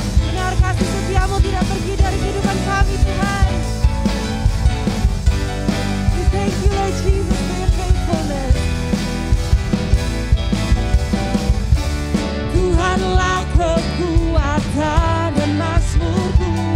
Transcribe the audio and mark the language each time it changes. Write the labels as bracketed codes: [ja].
[id] Benar, kasih setiamu tidak pergi dari kehidupan kami, Tuhan. [en] We thank you, Lord Jesus, for your faithfulness. [id] Tuhanlah kekuatan dan mazmurku.